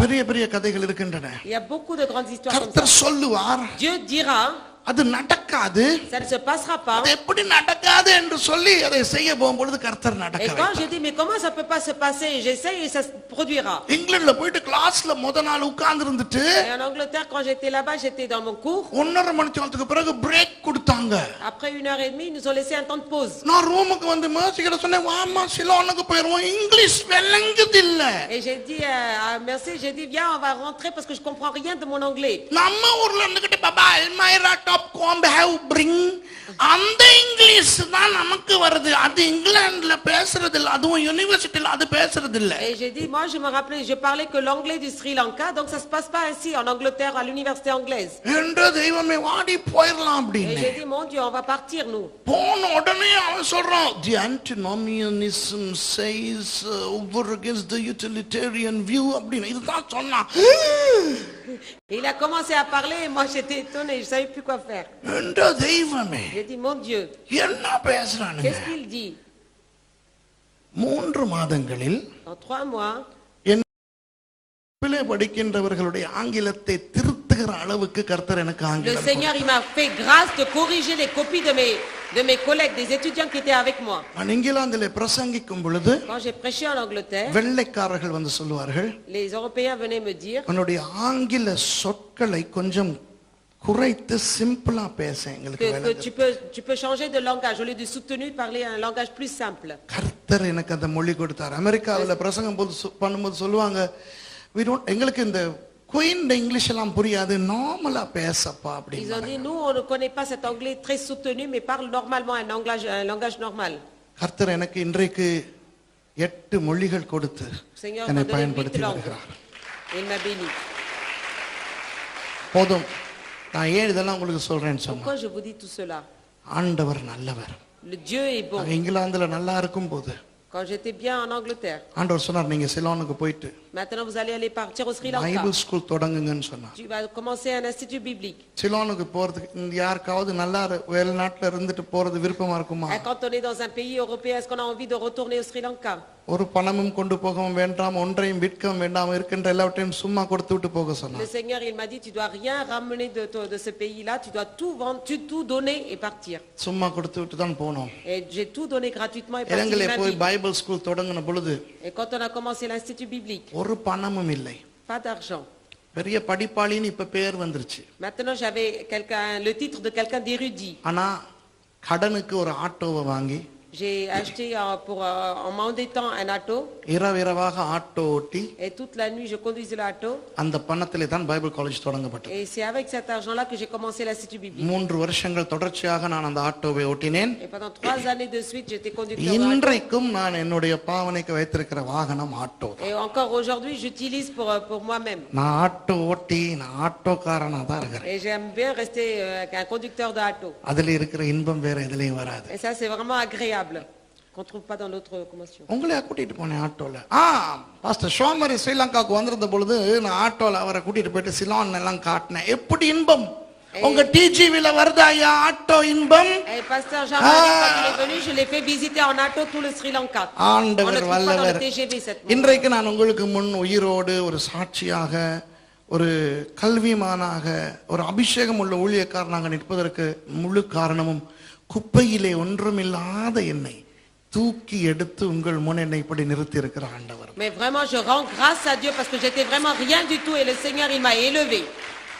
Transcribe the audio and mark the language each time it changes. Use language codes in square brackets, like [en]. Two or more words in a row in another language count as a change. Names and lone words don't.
[ta] பெரிய பெரிய கதைகள் இருக்கின்றன. [fr] Il y a beaucoup de grandes histoires comme ça. [ta] கர்த்தர் சொல்லுவார், [fr] Dieu dira, [ta] அது நடக்காது. [fr] ça ne se passera pas. [ta] அது எப்படி நடக்காது என்று சொல்லி அதை செய்ய போகும்பொழுது கர்த்தர் நடக்க [fr] Et quand [ta] வைத்தார். [fr] je dis mais comment ça peut pas se passer, j'essaye et ça se produira. [ta] இங்கிலாந்துல போயிட்டு கிளாஸ்ல முத நாள் உட்கார்ந்து இருந்துட்டு [fr] Et en Angleterre, quand j'étais là-bas, j'étais dans mon cours. [ta] 1.5 மணி நேரத்துக்கு பிறகு பிரேக் கொடுத்தாங்க. [fr] Après 1 heure et demie, ils nous ont laissé un temps de pause. [ta] நான் ரூமுக்கு வந்து மேர்சி கிட்ட சொன்னேன், வாமா சிலோனுக்கு போயிருவோம், இங்கிலீஷ் விளங்குது இல்ல. [fr] Et j'ai dit à Merci, j'ai dit viens, on va rentrer parce que je comprends rien de mon anglais. [ta] நம்ம ஊர்ல இருந்துகிட்டு [en] Baba almirah top comb have bring, [ta] அந்த இங்கிலீஷ் தான் நமக்கு வருது. அது இங்கிலாந்துல பேசுறது இல்ல, அதுவும் யுனிவர்சிட்டில அது பேசுறது இல்ல. [fr] Et j'ai dit moi je me rappelais, je parlais que l'anglais du Sri Lanka, donc ça se passe pas ainsi en Angleterre à l'université anglaise. [ta] என்று தெய்வமே வாடி போயிரலாம் [fr] Et [ta] அப்படின்னு. [fr] j'ai dit mon Dieu, on va partir nous. [ta] போன உடனே அவன் சொல்றான், [en] the antinomianism says over against the utilitarian view [ta] அப்படின்னு இதுதான் சொன்னான். [fr] Et il a commencé à parler et moi j'étais étonnée, je savais plus quoi faire. [ta] என்ற தெய்வமே [fr] J'ai dit mon Dieu, [ta] என்ன பேசுறானுங்க? [fr] qu'est-ce qu'il dit? [ta] 3 மாதங்களில் [fr] En 3 mois, [ta] பிள்ளை படிக்கின்றவர்களுடைய ஆங்கிலத்தை திருத்துகிற அளவுக்கு கர்த்தர் எனக்கு [fr] le [ta] ஆங்கிலம் [fr] Seigneur il m'a fait grâce de corriger les copies de mes collègues, des étudiants qui étaient avec moi. [ta] நான் இங்கிலாந்திலே பிரசங்கிக்கும் பொழுது [fr] Quand j'ai prêché en Angleterre, [ta] வெள்ளைக்காரர்கள் வந்து சொல்லுவார்கள், [fr] les Européens venaient me dire [ta] உன்னுடைய ஆங்கில சொற்களை கொஞ்சம் குறைத்து சிம்பிளா பேச எங்களுக்கு [fr] que [ta] விளங்குது. [fr] tu peux changer de langage. Au lieu de soutenu, parler un langage plus simple. [ta] கர்த்தர் எனக்கு அந்த மொழி கொடுத்தார். அமெரிக்காவில் பிரசங்கம் பண்ணும்போது சொல்லுவாங்க, எங்களுக்கு இந்த [en] Queen English [ta] எல்லாம் புரியாது, நார்மலா பேசப்பா [fr] Ils ont [ta] அப்படின்னு. [fr] dit, nous, on ne connaît pas cet anglais très soutenu, mais parle normalement un langage normal. [ta] கர்த்தர் எனக்கு இன்றைக்கு 8 மொழிகள் கொடுத்து [fr] Seigneur [ta] என்னை [fr] m'a donné 8 [ta] பயன்படுத்தி [fr] langues. [ta] வருகிறார். [fr] Il m'a béni. [ta] போதும், நான் ஏன் இதெல்லாம் உங்களுக்கு சொல்றேன்னு சொன்னா, [fr] Pourquoi je vous dis tout cela? [ta] ஆண்டவர் நல்லவர். [fr] Le Dieu est bon. [ta] நாங்க இங்கிலாந்துல நல்லா இருக்கும் போது [fr] Quand j'étais bien en Angleterre, [ta] ஆண்டவர் சொன்னார், நீங்க சிலோனுக்கு போயிட்டு [fr] maintenant vous allez aller partir au Sri Lanka. [en] Bible school [ta] தொடங்குங்கன்னு சொன்னார். [fr] Tu vas commencer un institut biblique. [ta] சிலோனுக்கு போறதுக்கு இந்த யாருக்காவது நல்லா வெளிநாட்டுல இருந்துட்டு போறது விருப்பமா இருக்குமா? [fr] Et quand on est dans un pays européen, est-ce qu'on a envie de retourner au Sri Lanka? [ta] ஒரு பணமும் கொண்டு போகவும் வேண்டாம், ஒன்றையும் விற்கவும் வேண்டாம், இருக்கின்ற எல்லாவற்றையும் சும்மா கொடுத்து விட்டு போக [fr] Le [ta] சொன்னார். [fr] Seigneur, il m'a dit, tu dois rien ramener de ce pays-là, tu dois tout vendre, tout donner et partir. [ta] சும்மா கொடுத்து விட்டு தான் போனோம். [fr] Et j'ai tout donné gratuitement et parti. [ta] இலங்கையில [fr] ma [ta] போய் [fr] vie. [en] Bible school [ta] தொடங்கின பொழுது [fr] Et quand on a commencé l'institut biblique, [ta] ஒரு பணமும் இல்லை. [fr] pas d'argent. [ta] பெரிய படிப்பாளின்னு இப்ப பேர் வந்துருச்சு. [fr] Maintenant, j'avais le titre de quelqu'un d'érudit. [ta] ஆனா கடனுக்கு ஒரு ஆட்டோவை வாங்கி [fr] J'ai acheté en m'endettant un auto. [ta] இரவிரவாக ஆட்டோ ஓட்டி [fr] Et toute la nuit, je conduisais l'auto. [ta] அந்த பணத்திலே தான் [en] Bible college [ta] தொடங்கப்பட்டது. [fr] Et c'est avec cet argent-là que j'ai commencé l'institut biblique. [ta] 3 வருஷங்கள் தொடர்ச்சியாக நான் அந்த ஆட்டோவை ஓட்டினேன். [fr] Et pendant 3 années de suite, j'étais conducteur de auto. [ta] இன்றைக்கும் நான் என்னுடைய பாவனைக்கு வைத்திருக்கிற வாகனம் ஆட்டோ. [fr] Et encore aujourd'hui, j'utilise pour moi-même. [ta] நான் ஆட்டோ ஓட்டி நான் ஆட்டோக்காரனா தான் இருக்கிறேன். [fr] Et j'aime bien rester un conducteur d'auto. [ta] அதுல இருக்கிற இன்பம் வேற எதுலயும் வராது. [fr] Et ça, c'est vraiment agréable, qu'on ne trouve pas dans l'autre commotion. [ta] உங்களையா கூட்டிட்டு போனேன் ஆட்டோல. பாஸ்டர் ஷோமரி ஸ்ரீலங்காவுக்கு வந்திருந்த பொழுது நான் ஆட்டோல அவரை கூட்டிட்டு போயிட்டு சிலோன் எல்லாம் காட்டினேன். எப்படி இன்பம் உங்க டிஜிவில வருதா ஐயா ஆட்டோ இன்பம்? [fr] Et pasteur Jean-Marie, quand il est venu, je l'ai fait visiter en auto tout le Sri Lanka. On ne [ta] ஆண்டவர் [fr] trouve pas dans [ta] வல்லவர். [fr] le TGV cette nuit. [ta] இன்றைக்கு நான் உங்களுக்கு முன் உயிரோடு ஒரு சாட்சியாக, ஒரு கல்விமானாக, ஒரு அபிஷேகம் உள்ள ஊழியக்காரனாக நிற்பதற்கு முழு காரணமும் குப்பையிலே ஒன்றுமில்லாத என்னை தூக்கி எடுத்து உங்கள் முன் என்னை இப்படி நிறுத்தி இருக்கிற ஆண்டவர். [fr] Mais vraiment, je rends grâce à Dieu parce que j'étais vraiment rien du tout et le Seigneur, il m'a élevé.